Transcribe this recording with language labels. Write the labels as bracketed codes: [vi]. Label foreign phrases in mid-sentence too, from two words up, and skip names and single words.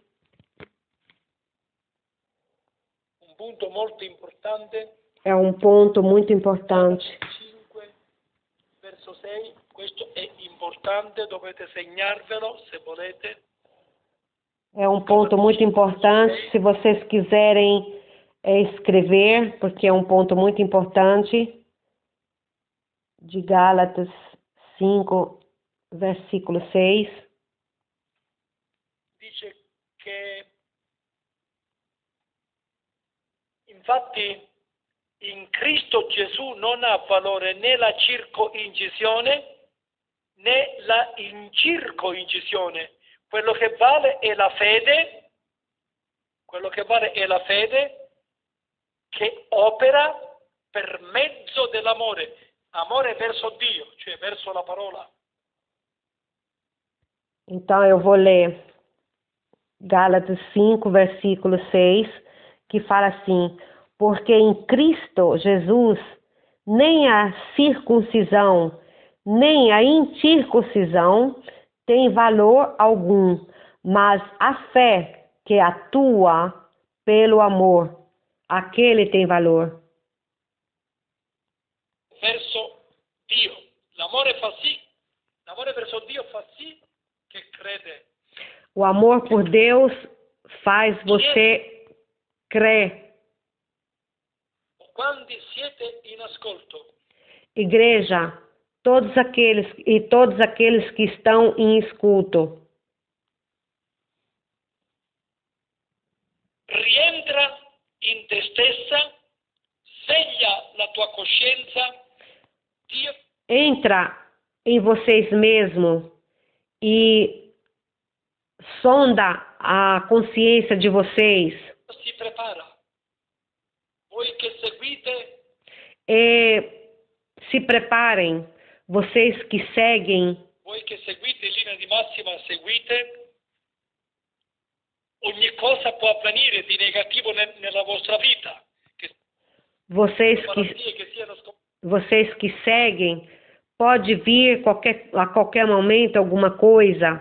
[it] Un punto molto importante. [pt] É um ponto muito importante. [it] 5, verso 6, questo è importante, dovete segnarvelo se volete. [pt] É um ponto muito importante, se vocês quiserem escrever, porque é um ponto muito importante. De Gálatas 5, versículo 6. [it] Dice che infatti in Cristo Gesù non ha valore né la circoncisione né la incirconcisione. Quello che vale è la fede, che opera per mezzo dell'amore. Amore verso Dio, cioè verso la parola. [pt] Então eu vou ler Gálatas 5, versículo 6, que fala assim: porque em Cristo Jesus nem a circuncisão, nem a incircuncisão tem valor algum, mas a fé que atua pelo amor aquele tem valor. [it] Verso Dio. L'amore verso Dio fa sì che crede. [pt] O amor por Deus faz você crer. [it] Quando siete in ascolto, [pt] Igreja, todos aqueles que estão em escuto, [it] rientra in te stessa, sveglia la tua coscienza, Dio [pt] entra em vocês mesmos e sonda a consciência de vocês [it] si prepara. Voi che seguite, [pt] e se preparem, vocês que seguem, [it] voi che seguite in linea di massima, seguite, ogni cosa può avvenire di negativo nella vostra vita. [pt] vocês [it] Malattie che siano [pt] vocês que seguem, pode vir a qualquer momento alguma coisa,